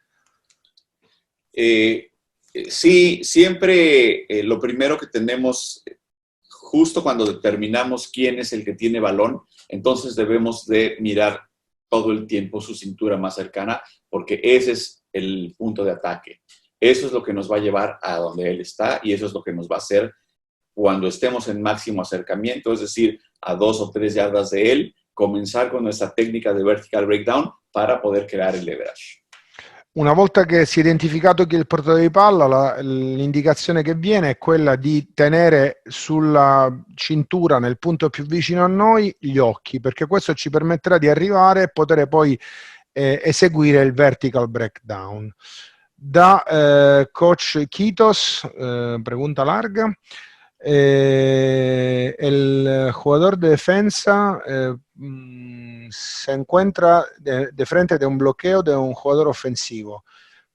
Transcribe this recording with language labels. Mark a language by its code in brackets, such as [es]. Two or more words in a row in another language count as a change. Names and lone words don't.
[es] Sí, siempre lo primero que tenemos, justo cuando determinamos quién es el que tiene balón, entonces debemos de mirar todo el tiempo su cintura más cercana, porque ese es el punto de ataque. Eso es lo que nos va a llevar a donde él está y eso es lo que nos va a hacer cuando estemos en máximo acercamiento, es decir, a 2 o 3 yardas de él, comenzar con nuestra técnica de [en] vertical breakdown [es] para poder crear el leverage. [it] Una volta che si è identificato chi è il portatore di palla, l'indicazione che viene è quella di tenere sulla cintura, nel punto più vicino a noi, gli occhi, perché questo ci permetterà di arrivare e poter poi eseguire il [en] vertical breakdown. [es] Da coach Quitos, pregunta larga. El jugador de defensa se encuentra de frente de un bloqueo de un jugador ofensivo.